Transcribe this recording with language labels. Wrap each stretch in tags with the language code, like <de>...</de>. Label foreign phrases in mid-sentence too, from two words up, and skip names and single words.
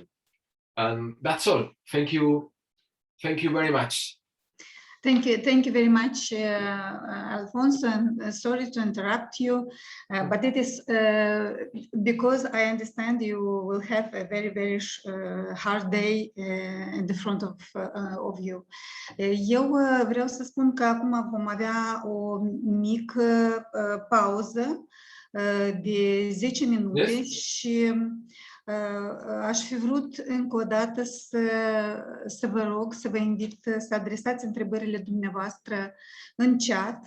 <en>And that's all. Thank you very much. Thank you very much, Alfonso, and sorry to interrupt you, but it is because I understand you will have a very, very hard day in the front of you.</en> <ro>Eu vreau să spun că acum vom avea o mică pauză de 10 minute.</ro> <en>Yes.</en> <ro>Și aș fi vrut încă o dată să vă rog, să vă invit să adresați întrebările dumneavoastră în chat.</ro>